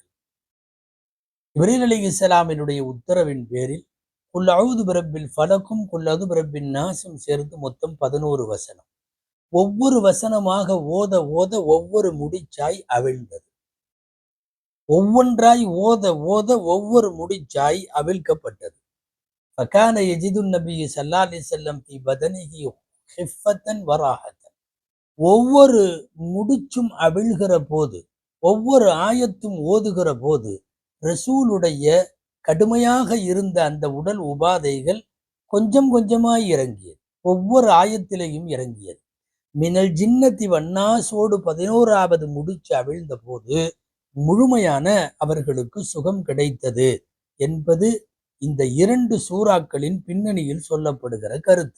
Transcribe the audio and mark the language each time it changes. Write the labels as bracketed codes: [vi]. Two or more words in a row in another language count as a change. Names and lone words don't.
[ta] ஜிப்ரீல் அலைஹிஸ்ஸலாமினுடைய உத்தரவின் பேரில் குல் அஊது பிரப்பில் ஃபலக்கும் குல் அஊது பிரப்பின் நாஸும் சேர்த்து மொத்தம் 11 வசனம். ஒவ்வொரு வசனமாக ஓத ஓத ஒவ்வொரு முடிச்சாய் அவிழ்ந்தது. ஒவ்வொன்றாய் ஓத ஓத ஒவ்வொரு முடிச்சாய் அவிழ்க்கப்பட்டது. [ar] فكان يجد النبي صلى الله عليه وسلم في بدنه خفة وراحة. [ta] ஒவ்வொரு முடிச்சும் அவிழ்கிற போது, ஒவ்வொரு ஆயத்தும் ஓதுகிற போது ரசூலுடைய கடுமையாக இருந்த அந்த உடல் உபாதைகள் கொஞ்சம் கொஞ்சமாய் இறங்கியது. ஒவ்வொரு ஆயத்திலையும் இறங்கியது. [ar] من الجنة [ta] வன்னாசோடு 11வது முடிச்சு அவிழ்ந்த போது முழுமையான அவர்களுக்கு சுகம் கிடைத்தது என்பது இந்த 2 சூறாக்களின் பின்னணியில் சொல்லப்படுகிற கருத்து.